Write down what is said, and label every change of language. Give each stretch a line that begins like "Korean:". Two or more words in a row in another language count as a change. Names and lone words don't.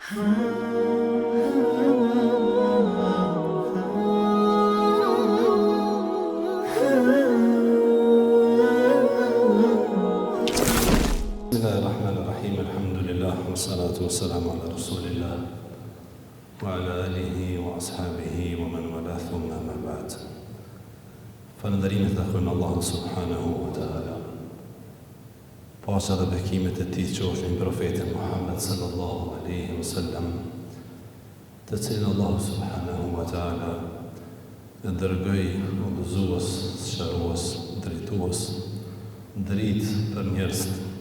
Arabic: Bismillahirrahmanirrahim. الحمد لله والصلاة والسلام على رسول الله وعلى آله وأصحابه ومن والاه ثم أما بعد.
Albanian: Falënderimet e takojnë Allahu
Arabic: سبحانه وتعالى.
Albanian: Paqja dhe bekimet e tij qofshin profetin Muhammed
Arabic: صلى الله عليه وسلم,
Albanian: të cilin Allahu
Arabic: سبحانه وتعالى
Albanian: e dërgoi udhëzues, sqarues, drejtues, dritë për njerëzit.